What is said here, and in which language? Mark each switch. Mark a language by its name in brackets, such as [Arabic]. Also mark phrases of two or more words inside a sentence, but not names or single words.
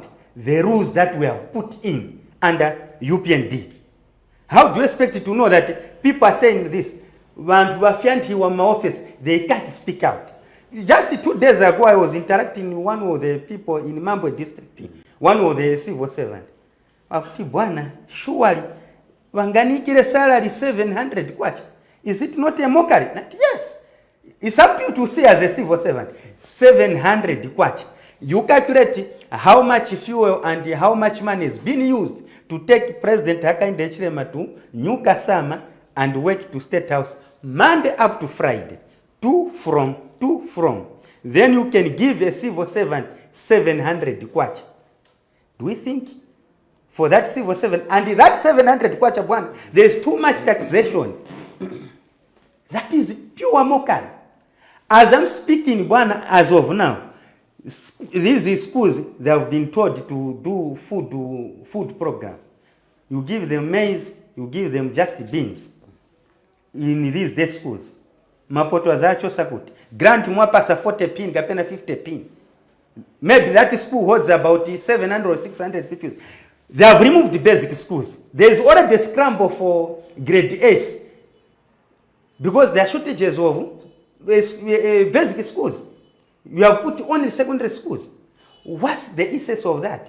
[English] The rules that we have put in under UPND. How do you expect to know that people are saying this? When we were my office, they can't speak out. Just 2 days ago, I was interacting with one of the people in Mambo district, one of the civil servants. Bwana, surely, [Nyanja] wanganikire salary 700 kwacha. [English] Is it not a mockery? Yes. It's up to you to say as a civil servant, 700 kwacha. You calculate how much fuel and how much money is being used to take President Hakainde Hichilema to New Kasama and work to State House Monday up to Friday. Two from. Then you can give a civil servant 700 kwacha. Do we think for that civil servant, and that 700 kwacha bwana, there is too much taxation? That is pure mockery. As I'm speaking, Bwana, as of now, these schools, they have been told to do food program. You give them maize, you give them just beans. In these day schools, [Nyanja] mapoto azacho sakuti grant mwapasa 40 pin kapena 50 pin. [English] Maybe that school holds about 700 or 600 pupils. They have removed the basic schools. There is already a scramble for grade 8 because there are shortages of basic schools. You have put only secondary schools. What's the essence of that?